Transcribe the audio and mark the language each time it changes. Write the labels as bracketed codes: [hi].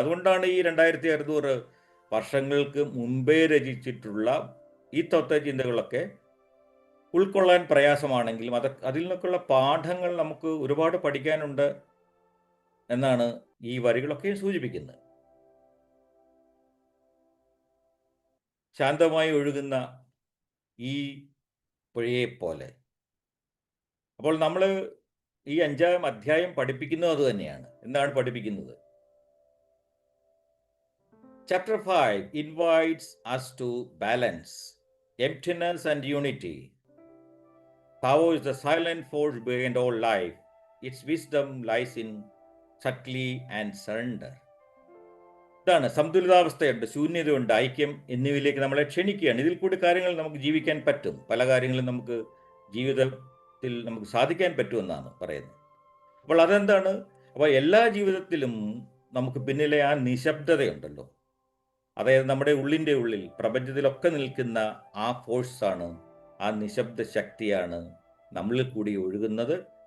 [ml] അതുകൊണ്ടാണ് ഈ 2600 വർഷങ്ങൾക്ക് മുമ്പേ രചിച്ചിട്ടുള്ള ഈ തത്വചിന്തകളൊക്കെ ഉൾക്കൊള്ളാൻ പ്രയാസമാണെങ്കിലും അതിൽ നിന്നൊക്കെയുള്ള പാഠങ്ങൾ നമുക്ക് ഒരുപാട് പഠിക്കാനുണ്ട് എന്നാണ് ഈ വരികളൊക്കെ സൂചിപ്പിക്കുന്നത്. ശാന്തമായി ഒഴുകുന്ന ഈ പുഴയെ പോലെ. അപ്പോൾ നമ്മൾ ഈ 5-ാം അധ്യായം പഠിപ്പിക്കുന്നത് അത് തന്നെയാണ്. എന്താണ് പഠിപ്പിക്കുന്നത്? [en] Chapter 5 invites us to balance, emptiness and unity. Tao is the silent force behind all life. Its wisdom lies in subtlety and surrender. [ml] ഇതാണ് സന്തുലിതാവസ്ഥയുണ്ട്, ശൂന്യതയുണ്ട്, ഐക്യം എന്നിവയിലേക്ക് നമ്മളെ ക്ഷണിക്കുകയാണ്. ഇതിൽ കൂടി കാര്യങ്ങൾ നമുക്ക് ജീവിക്കാൻ പറ്റും. പല കാര്യങ്ങളും നമുക്ക് ജീവിതത്തിൽ നമുക്ക് സാധിക്കാൻ പറ്റുമെന്നാണ് പറയുന്നത്. അപ്പോൾ അതെന്താണ്? അപ്പോൾ എല്ലാ ജീവിതത്തിലും നമുക്ക് പിന്നിലെ ആ നിശബ്ദതയുണ്ടല്ലോ, അതായത് നമ്മുടെ ഉള്ളിൻ്റെ ഉള്ളിൽ പ്രപഞ്ചത്തിലൊക്കെ നിൽക്കുന്ന ആ ഫോഴ്സാണ്, ആ നിശബ്ദ ശക്തിയാണ് നമ്മളിൽ കൂടി ഒഴുകുന്നത്.